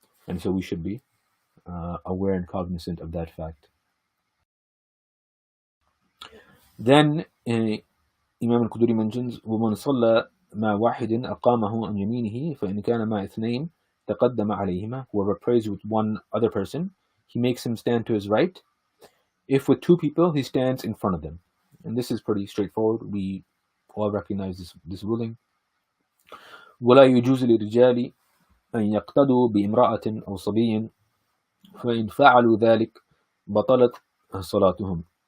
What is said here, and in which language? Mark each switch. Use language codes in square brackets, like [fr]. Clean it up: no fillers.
[en] And so we should be aware and cognizant of that fact. Then Imam al-Quduri mentions, [ar] وَمَنْ صَلَّى مَا وَاحِدٍ أَقَامَهُ عَنْ يَمِينِهِ فَإِنْ كَانَ مَا اثْنَيْنِ تَقَدَّمَ عَلَيْهِمَا. [en] Whoever prays with one other person, he makes him stand to his right. If with two people, he stands in front of them. And this is pretty straightforward. We all recognize this ruling. [ar] وَلَا يُجُوزُ لِلرِّجَالِ أَنْ يَقْتَدُوا بِامْرَأَةٍ أَوْ صَبِيٍّ فَإِنْ فَعَلُوا ذَلك بَطَلَتْ صَلَاتُهُمْ.